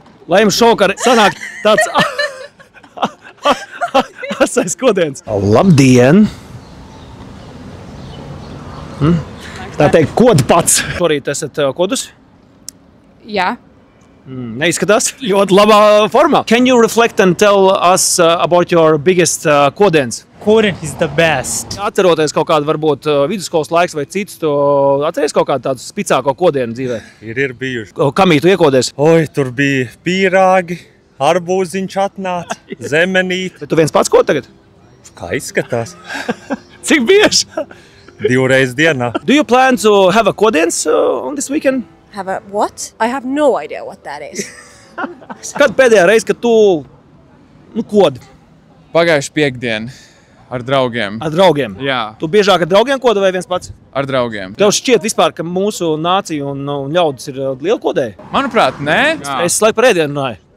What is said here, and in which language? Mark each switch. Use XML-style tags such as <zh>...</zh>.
<lv>Lai jums šovakar sanāk tāds asais kodiens. Labdien! Tā teikt, kod pats. Šorīt esat kodus? Jā. Neizskatās ļoti labā formā.</lv> <en>Can you reflect and tell us about your biggest kodiens? Kodien is the best.</en> <lv>Atceroties kaut kādu varbūt vidusskolas laiks vai citus, tu atceries kaut kādu tādu spicāko kodienu dzīvē? Ir bijuši. Kamī tu iekodies? Oi, tur bija pīrāgi, arbūziņš atnāca, zemenīt. Bet tu viens pats kod tagad? Kā izskatās? Cik bieži? 2 reizes dienā.</lv> <en>Do you plan to have a kodiens on this weekend? Have a what? I have no idea what that is.</en> <lv>Kad pēdējā reize, kad tu kodi Pagājuši piekdienu ar draugiem. ar draugiem? Jā, Tu biežāk ar draugiem koda vai viens pats? ar draugiem. Tev šķiet vispār, ka mūsu nācija un ļaudis ir liela kodēji? Manuprāt, nē. Es laiku par ēdienu runāju.</lv>